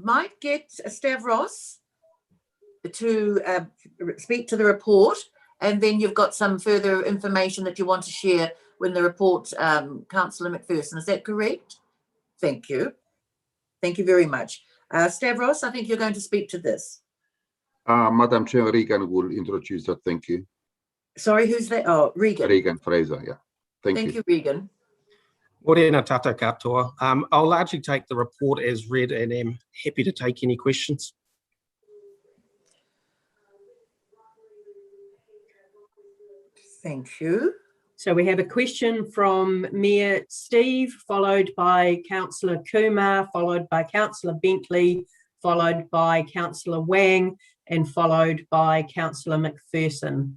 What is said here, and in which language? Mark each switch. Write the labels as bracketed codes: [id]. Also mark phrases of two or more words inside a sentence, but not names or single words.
[en] might get Stavros to speak to the report, and then you've got some further information that you want to share when the report, Councillor McPherson. Is that correct? Thank you. Thank you very much. Stavros, I think you're going to speak to this. Madam Chair, Regan will introduce that. Thank you. Sorry, who's that? Oh, Regan. Regan Fraser, yeah. Thank you. Regan. [mi] Morena tata katoa. [en] I'll largely take the report as read and am happy to take any questions. Thank you. So we have a question from Mayor Steve, followed by Councillor Kumar, followed by Councillor Bentley, followed by Councillor Wang, and followed by Councillor McPherson.